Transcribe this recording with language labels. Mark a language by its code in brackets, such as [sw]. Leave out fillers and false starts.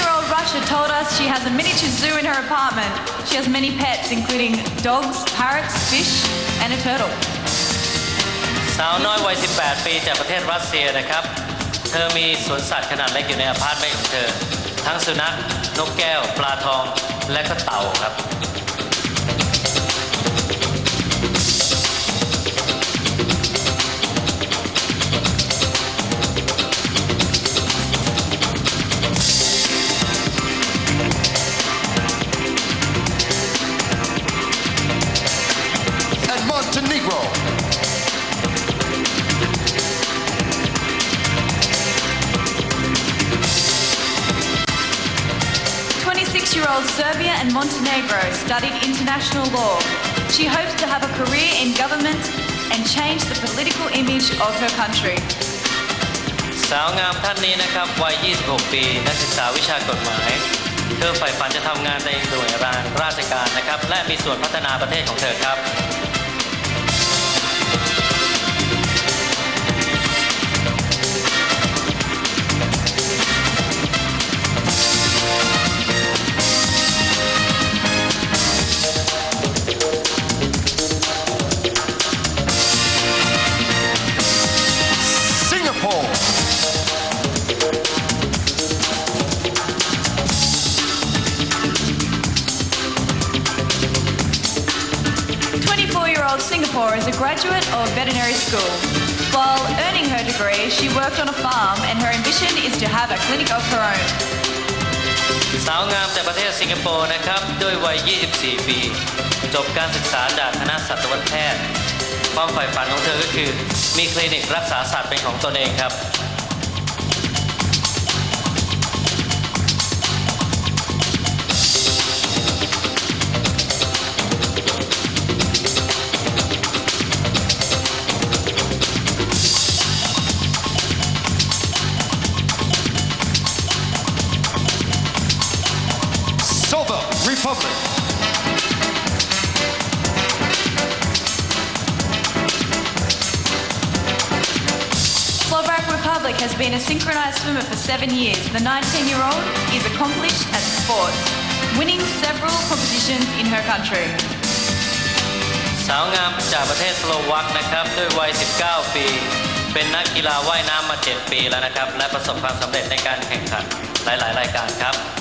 [en] Russia told us she has a miniature zoo in her apartment. She has many pets, including dogs, parrots, fish, and a turtle. [th] สาวน้อยวัย 18 ปีจากประเทศรัสเซียนะครับ เธอมีสวนสัตว์ขนาดเล็กอยู่ในอพาร์ตเมนต์ของเธอ ทั้งสุนัข นกแก้ว ปลาทอง และก็เต่าครับ [en] And Montenegro. Year-old Serbia and Montenegro studied international law. She hopes to have a career in government and change the political image of her country. [th] สาวงามท่านนี้นะครับวัย 26 ปี นักศึกษาวิชากฎหมาย เธอใฝ่ฝันจะทำงานในหน่วยราชการนะครับ และมีส่วนพัฒนาประเทศของเธอครับ [en] Singapore. Singapore is a graduate of veterinary school. While earning her degree, she worked on a farm and her ambition is to have a clinic of her own. [th] สาวงามจากประเทศสิงคโปร์นะครับด้วยวัย 24 ปี จบการศึกษาจากคณะสัตวแพทย์ ความใฝ่ฝันของเธอก็คือมีคลินิกรักษาสัตว์เป็นของตนเองครับ [en] Republic. Slovak Republic has been a synchronized swimmer for 7 years. The 19-year-old is accomplished at sports, winning several competitions in her country. [th] สาวงามจากประเทศสโลวักนะครับด้วยวัย 19 ปี เป็นนักกีฬาว่ายน้ำมา 7 ปีแล้วนะครับ และประสบความสำเร็จในการแข่งขันหลาย ๆ รายการครับ